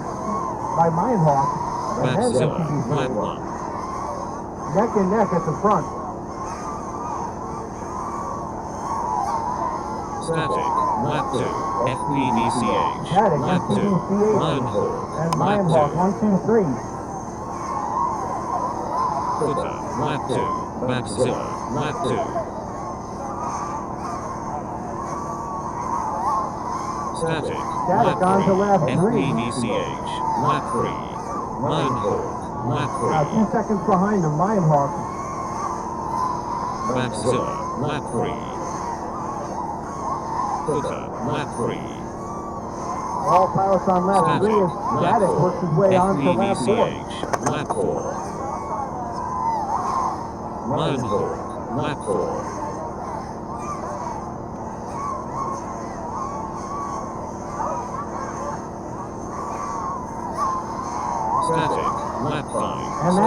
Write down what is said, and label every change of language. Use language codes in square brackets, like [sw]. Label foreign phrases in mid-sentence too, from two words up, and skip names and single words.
[en] by Mindhawk, and then Maxilla. Lap FPV 1. neck and neck at the front. Static. Lap 2. FPVCH. Static, Lap 2. FPV-CH, Line hold. and Lap Mindhawk, 2. 1, 2, 3. Footer. Lap 2. Maxilla. Lap 2. Static. Static on to lap 3. FPVCH. Lap 3. Line hold. Lap 3. 2 seconds behind him, Mindhawk. Maxilla. Lap 3. Footer. Lap 3. All pilots on lap 3 as Static works his way on to lap 4. FPVCH. Lap 4. Line hold. Lap 4. Static. Lap 5. And that's